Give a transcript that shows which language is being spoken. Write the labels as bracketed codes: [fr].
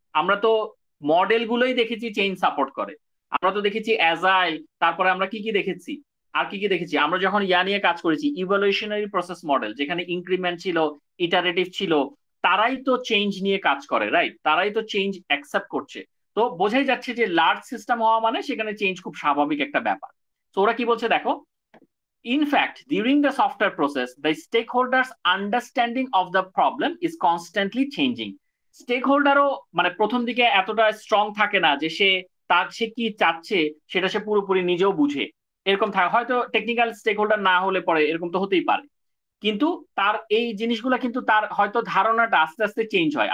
[bn] আমরা তো মডেল গুলোই দেখেছি চেঞ্জ সাপোর্ট করে। আমরা তো দেখেছি অ্যাজাইল, তারপরে আমরা কি কি দেখেছি, আর কি কি দেখেছি, আমরা যখন ইয়া নিয়ে কাজ করেছি ইভলিউশনারি প্রসেস মডেল, যেখানে ইনক্রিমেন্ট ছিল, ইটারেটিভ ছিল, তারাই তো চেঞ্জ নিয়ে কাজ করে, রাইট? তারাই তো চেঞ্জ অ্যাকসেপ্ট করছে। তো বোঝাই যাচ্ছে যে লার্জ সিস্টেম হওয়া মানে সেখানে চেঞ্জ খুব স্বাভাবিক একটা ব্যাপার। তো ওরা কি বলছে দেখো, [en] in fact, during the software process, the stakeholders' understanding of the problem is constantly changing. [bn] স্টেকহোল্ডারও মানে প্রথম দিকে এতটা স্ট্রং থাকে না যে সে কি চাচ্ছে সেটা সে পুরোপুরি নিজেও বুঝে, এরকম থাকে। হয়তো টেকনিক্যাল স্টেকহোল্ডার না হলে পরে এরকম তো হতেই পারে, কিন্তু তার এই জিনিসগুলো কিন্তু তার হয়তো ধারণাটা আস্তে আস্তে চেঞ্জ হয়।